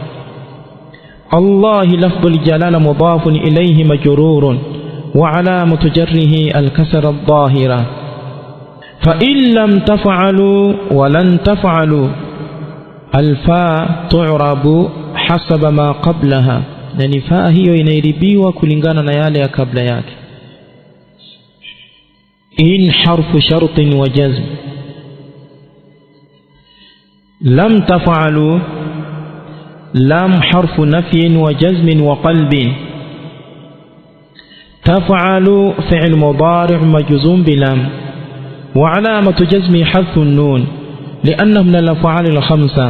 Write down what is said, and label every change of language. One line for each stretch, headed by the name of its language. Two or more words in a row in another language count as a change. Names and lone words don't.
Arabic: الله لفظ الجلالة مضاف إليه مجرور وعلامة جره الكسر الظاهرة. فإن لم تفعلوا ولن تفعلوا الفاء تعرب حسب ما قبلها، يعني فاء
Swahili: hiyo inairibiwa kulingana na yale ya kabla yake.
Arabic: إن حرف شرط وجزم. لم تفعلوا لم حرف نفي وجزم وقلب. تفعلوا فعل مضارع مجزوم بلم وعلامة جزم حذف النون لأنه من الأفعال الخمسة.